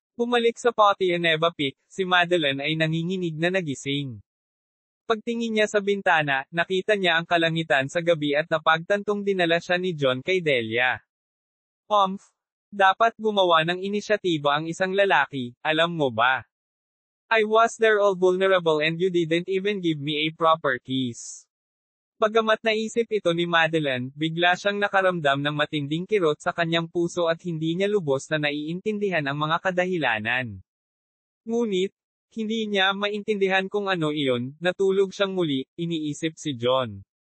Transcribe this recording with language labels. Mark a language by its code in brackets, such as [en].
[tl] Bumalik sa Potianeva Peak, si Madeline ay nanginginig na nagising. Pagtingin niya sa bintana, nakita niya ang kalangitan sa gabi at napagtantong dinala siya ni John kay Delia. Dapat gumawa ng inisyatiba ang isang lalaki, alam mo ba? [en] I was there all vulnerable and you didn't even give me a proper kiss. [tl] Bagamat naisip ito ni Madeline, bigla siyang nakaramdam ng matinding kirot sa kanyang puso at hindi niya lubos na naiintindihan ang mga kadahilanan. Ngunit, hindi niya maintindihan kung ano iyon, natulog siyang muli, iniisip si John.